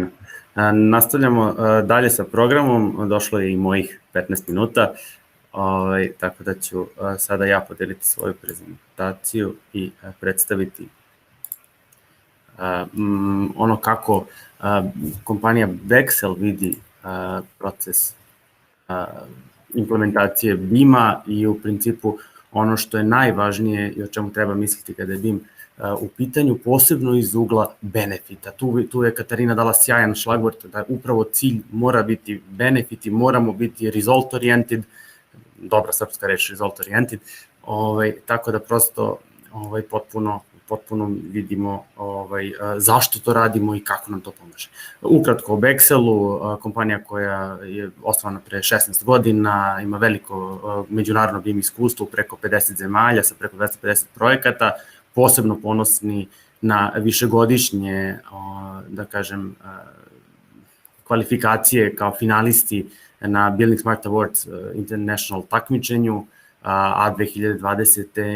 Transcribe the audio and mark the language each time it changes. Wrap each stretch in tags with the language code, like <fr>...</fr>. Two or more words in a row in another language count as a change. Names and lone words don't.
<sr>Nastavljamo dalje sa programom, došlo je i mojih 15 minuta, tako da ću sada ja podeliti svoju prezentaciju i predstaviti ono kako kompanija Bexel vidi proces implementacije BIM-a i u principu ono što je najvažnije i o čemu treba misliti kada je BIM u pitanju, posebno iz ugla benefita. Tu je Katarina dala sjajan šlagvort da upravo cilj mora biti benefiti, moramo biti</sr> <en>result oriented,</en> <sr>dobra srpska reč</sr> <en>result oriented,</en> <sr>tako da prosto potpuno potpuno vidimo zašto to radimo i kako nam to pomaže. Ukratko o Bexelu, kompanija koja je osnovana pre 16 godina, ima veliko međunarodno BIM iskustvo u preko 50 zemalja sa preko 250 projekata, posebno ponosni na višegodišnje, da kažem, kvalifikacije kao finalisti na buildingSMART Awards International takmičenju, a 2020.</sr>